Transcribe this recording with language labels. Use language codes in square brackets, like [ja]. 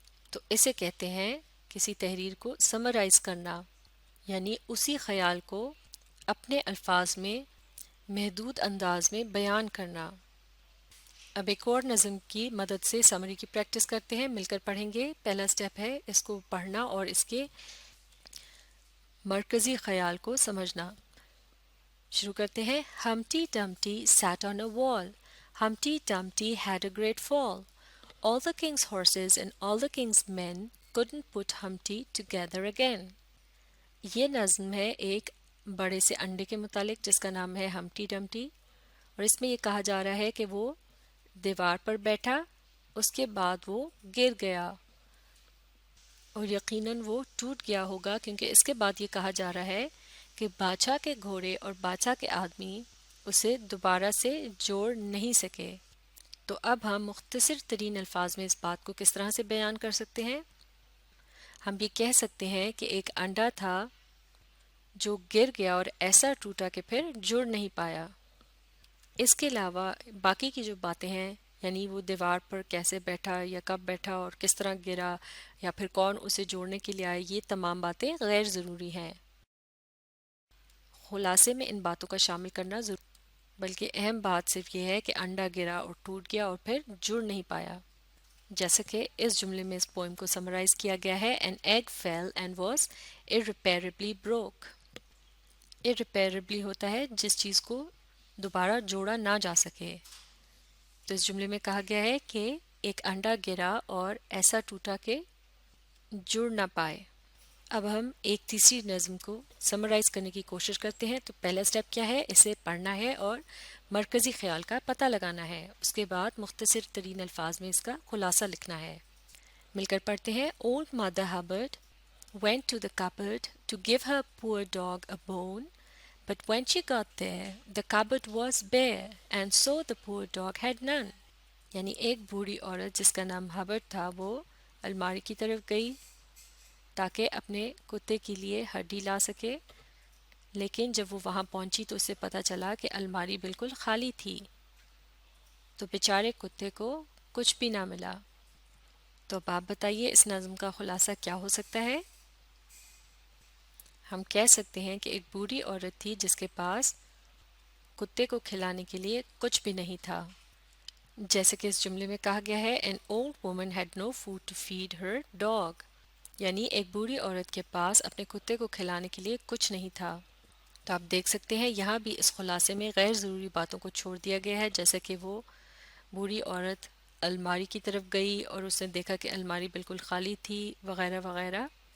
[ur] تو اسے کہتے ہیں کسی تحریر کو سمرائز کرنا، یعنی اسی خیال کو اپنے الفاظ میں محدود انداز میں بیان کرنا. اب ایک اور نظم کی مدد سے سمری کی پریکٹس کرتے ہیں، مل کر پڑھیں گے. پہلا سٹیپ ہے اس کو پڑھنا اور اس کے مرکزی خیال کو سمجھنا. شروع کرتے ہیں. [en] Humpty Dumpty sat on a wall. Humpty Dumpty had a great fall. All the king's horses and all the king's men couldn't put Humpty together again. [ur] یہ نظم ہے ایک بڑے سے انڈے کے متعلق جس کا نام ہے ہمٹی ڈمٹی، اور اس میں یہ کہا جا رہا ہے کہ وہ دیوار پر بیٹھا، اس کے بعد وہ گر گیا، اور یقیناً وہ ٹوٹ گیا ہوگا کیونکہ اس کے بعد یہ کہا جا رہا ہے کہ بادشاہ کے گھوڑے اور بادشاہ کے آدمی اسے دوبارہ سے جوڑ نہیں سکے. تو اب ہم مختصر ترین الفاظ میں اس بات کو کس طرح سے بیان کر سکتے ہیں؟ ہم یہ کہہ سکتے ہیں کہ ایک انڈا تھا جو گر گیا اور ایسا ٹوٹا کہ پھر جڑ نہیں پایا. اس کے علاوہ باقی کی جو باتیں ہیں، یعنی وہ دیوار پر کیسے بیٹھا یا کب بیٹھا اور کس طرح گرا یا پھر کون اسے جوڑنے کے لیے آئے، یہ تمام باتیں غیر ضروری ہیں. خلاصے میں ان باتوں کا شامل کرنا ضروری، بلکہ اہم بات صرف یہ ہے کہ انڈا گرا اور ٹوٹ گیا اور پھر جڑ نہیں پایا. جیسا کہ اس جملے میں اس پوئم کو سمرائز کیا گیا ہے. [en] An egg fell and was irreparably broke. [ur] irreparably ہوتا ہے جس چیز کو دوبارہ جوڑا نہ جا سکے. تو اس جملے میں کہا گیا ہے کہ ایک انڈا گرا اور ایسا ٹوٹا کہ جڑ نہ پائے. اب ہم ایک تیسری نظم کو سمرائز کرنے کی کوشش کرتے ہیں. تو پہلا سٹیپ کیا ہے؟ اسے پڑھنا ہے اور مرکزی خیال کا پتہ لگانا ہے. اس کے بعد مختصر ترین الفاظ میں اس کا خلاصہ لکھنا ہے. مل کر پڑھتے ہیں. [en] Old Mother Hubbard went to the cupboard to give her poor dog a bone, but when she got there, the cupboard was bare, and so the poor dog had none. [ur] یعنی ایک بوڑھی عورت جس کا نام ہبرڈ تھا وہ الماری کی طرف گئی تاکہ اپنے کتے کے لیے ہڈی لا سکے، لیکن جب وہ وہاں پہنچی تو اسے پتہ چلا کہ الماری بالکل خالی تھی، تو بیچارے کتے کو کچھ بھی نہ ملا. تو اب آپ بتائیے اس نظم کا خلاصہ کیا ہو سکتا ہے؟ ہم کہہ سکتے ہیں کہ ایک بوڑھی عورت تھی جس کے پاس کتے کو کھلانے کے لیے کچھ بھی نہیں تھا. جیسے کہ اس جملے میں کہا گیا ہے [en] an old woman had no food to feed her dog. [ur] یعنی ایک بوڑھی عورت کے پاس اپنے کتے کو کھلانے کے لیے کچھ نہیں تھا. تو آپ دیکھ سکتے ہیں یہاں بھی اس خلاصے میں غیر ضروری باتوں کو چھوڑ دیا گیا ہے، جیسے کہ وہ بوڑھی عورت الماری کی طرف گئی اور اس نے دیکھا کہ الماری بالکل خالی تھی وغیرہ وغیرہ.